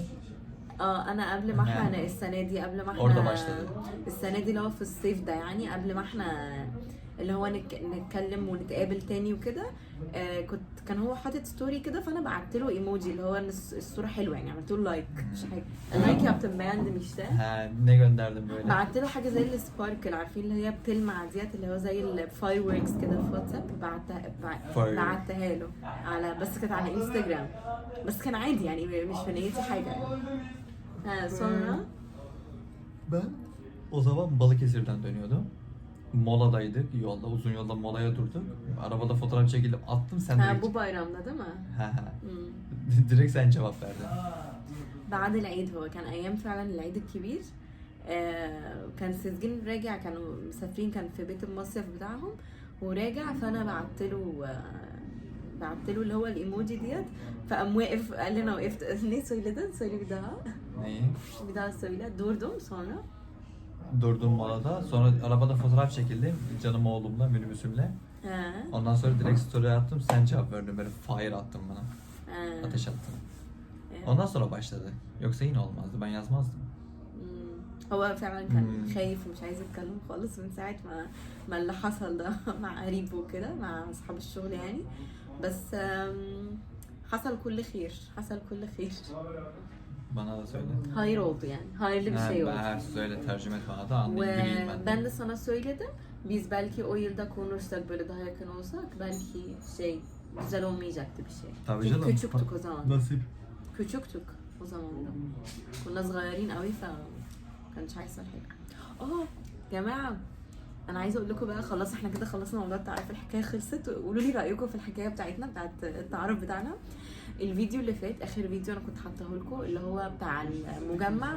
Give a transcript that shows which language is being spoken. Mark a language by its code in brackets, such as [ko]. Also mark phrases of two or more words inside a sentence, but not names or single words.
[ar] انا قبل ما احنا السنه دي، قبل ما احنا السنه دي اللي هو في الصيف ده، يعني قبل ما احنا اللي هو نتكلم ونتقابل تاني وكده، كان هو حاطط ستوري كده، فانا بعت له ايموجي اللي هو ان الصوره حلوه، يعني عملت له لايك، مش حاجه لايك يا [tr] beğendim işte. Ne gönderdim böyle. [ar] بعت له حاجه زي السباركل، عارفين اللي هي بتلمع ديت، اللي هو زي الفاير ووركس كده في واتساب. بعتها له على، بس كانت على انستجرام، بس كان عادي يعني مش في نيتي حاجه يعني. [tr] sonra Ben o zaman Balıkesir'den dönüyordum. Moladaydık yolda, uzun yolda molaya durduk. Arabada fotoğraf çekildim, attım sen direkt. bu bayramda değil mi؟ Direkt sen cevap verdin. [ar] بعد العيد، هو كان ايام فعلا العيد الكبير. كان سجين راجع، كانوا مسافرين، كان في بيت المصيف بتاعهم وراجع. فانا بعت له اللي هو الايموجي ديت. فقام واقف قال لي انا وقفت [tr] ne söyledin söyle bir daha. Neyi? Bir daha söyle. Durdum sonra. Durdum molada. Sonra arabada fotoğraf çekildim. Canım oğlumla, minibüsümle. Ondan sonra direkt story attım. Sen cevap verdin. Böyle fire attın bana. Ateş attın. Ondan sonra başladı. Yoksa yine olmazdı. Ben yazmazdım. [ar] هو فعلا كان خايف ومش عايز يتكلم خالص من ساعة ما اللي حصل ده مع قريبه وكده، مع اصحاب الشغل يعني. بس حصل كل خير، حصل كل خير. [tr] Bana da söyle. Hayır oldu yani. Hayırlı bir şey oldu. Ben söyle, tercüme et bana da anlayayım ben. Ben de sana söyledim. Biz belki o yılda konuşsak, böyle daha yakın olsak belki güzel olmayacaktı bir şey. Tabii Çünkü canım. küçüktük o zaman. Nasip. küçüktük o zaman da. [ar] كنا صغيرين قوي كانش هيحصل حاجه. جماعه انا عايزه اقول لكم بقى، خلاص احنا كده خلصنا موضوع التعارف، الحكايه خلصت. قولوا لي رايكم في الحكايه بتاعتنا بتاعت التعارف بتاعنا. الفيديو اللي فات، اخر فيديو انا كنت حاطاه لكم، اللي هو بتاع المجمع.